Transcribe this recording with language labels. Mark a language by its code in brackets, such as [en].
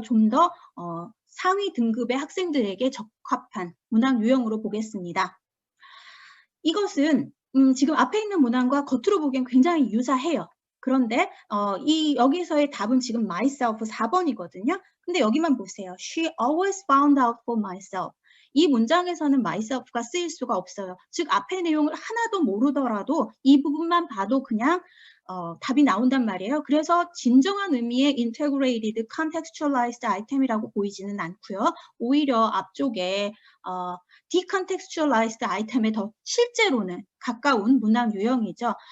[ko] 좀 더 상위 등급의 학생들에게 적합한 문항 유형으로 보겠습니다. 이것은 지금 앞에 있는 문항과 겉으로 보기엔 굉장히 유사해요. 그런데 여기서의 답은 지금 myself 4번이거든요. 근데 여기만 보세요. [en] She always found out for myself. [ko] 이 문장에서는 myself가 쓰일 수가 없어요. 즉 앞의 내용을 하나도 모르더라도 이 부분만 봐도 그냥 답이 나온단 말이에요. 그래서 진정한 의미의 integrated contextualized item이라고 보이지는 않고요. 오히려 앞쪽에 decontextualized item에 더 실제로는 가까운 문항 유형이죠.